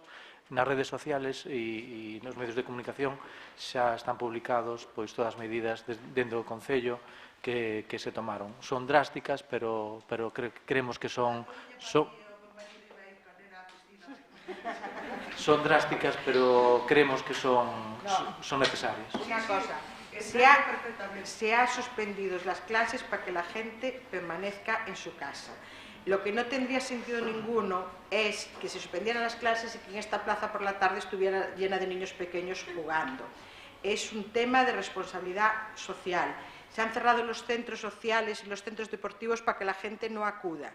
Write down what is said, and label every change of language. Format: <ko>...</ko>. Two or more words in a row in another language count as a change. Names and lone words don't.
<gl>Nas redes sociales e nos medios de comunicación xa están publicados pois todas as medidas dentro do Concello que se tomaron. Son drásticas, pero creemos que son drásticas, pero creemos que son necesarias.</gl> <es>Una cosa, se ha suspendido las clases para que la gente permanezca en su casa. Lo que no tendría sentido ninguno es que se suspendieran las clases y que en esta plaza por la tarde estuviera llena de niños pequeños jugando. Es un tema de responsabilidad social. Se han cerrado los centros sociales y los centros deportivos para que la gente no acuda.</es>